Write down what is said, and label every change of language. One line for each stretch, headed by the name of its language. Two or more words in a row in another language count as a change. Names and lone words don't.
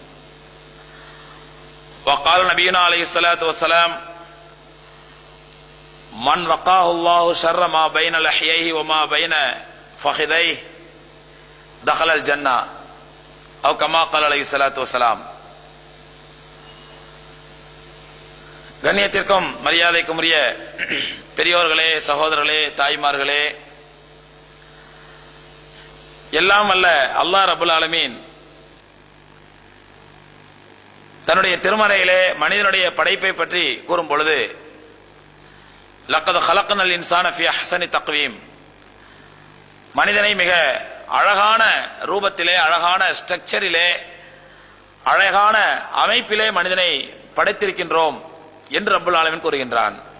Arabic: وقال نبينا عليه الصلاة والسلام من وقاه الله شر ما بين لحييه وما بين فخذيه دخل الجنة أو كما قال عليه الصلاة والسلام.
Tamil: கண்ணியத்திற்கும் மரியாதைக்கும் உரிய பெரியோர்களே, சகோதரர்களே, தாய்மார்களே, எல்லாம் அல்ல அல்லாஹ்
Arabic: رب العالمين
Tamil: தன்னுடைய திருமறையிலே மனிதனுடைய படைப்பை பற்றி கூறும் பொழுது
Arabic: لقد خلقنا الإنسان في أحسن تقويم,
Tamil: மனிதனை மிக அழகான ரூபத்திலே, அழகான ஸ்ட்ரக்சரிலே, அழகான அமைப்பிலே மனிதனை படைத்திருக்கின்றோம் என்று
Arabic: رب العالمين
Tamil: கூறுகின்றான்.